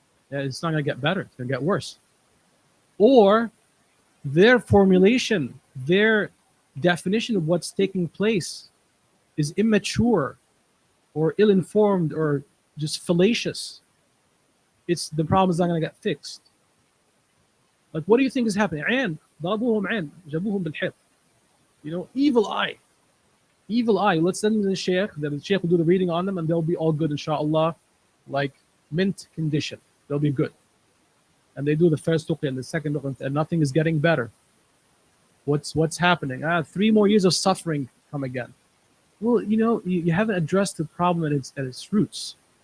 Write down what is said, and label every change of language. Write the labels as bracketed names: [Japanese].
[English] Yeah, it's not gonna get better; it's gonna get worse. Or their formulation, their definition of what's taking place is immature, or ill-informed, or just fallacious. The problem is not gonna get fixed. Like, what do you think is happening? [Arabic] عين ضربوهم عين جابوهم بالحيط. [English] Evil eye. Evil eye. Let's send them to the sheikh. Then the sheikh will do the reading on them, and they'll be all good, inshallah, like mint condition. They'll be good. And they do the first ruqya and the second ruqya, and nothing is getting better. What's happening? 3 more years of suffering come again. Well, you haven't addressed the problem at its roots.